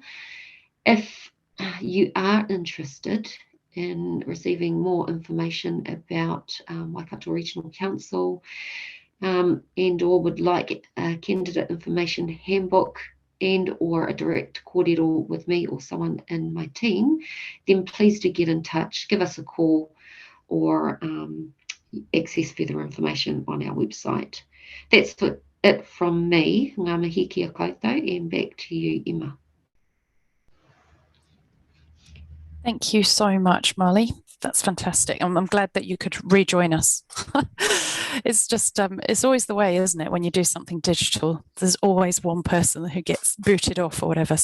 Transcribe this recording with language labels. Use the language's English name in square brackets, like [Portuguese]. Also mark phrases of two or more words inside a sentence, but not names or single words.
[English] If you are interested in receiving more information about Waikato Regional Council and or would like a candidate information handbook and or a direct kōrero with me or someone in my team, then please do get in touch, give us a call, or access further information on our website. That's it from me. [Māori] Ngā mihi kia koutou, [English] and back to you, Emma. Thank you so much, Marley. That's fantastic. I'm glad that you could rejoin us. It's just, it's always the way, isn't it? When you do something digital, there's always one person who gets booted off or whatever.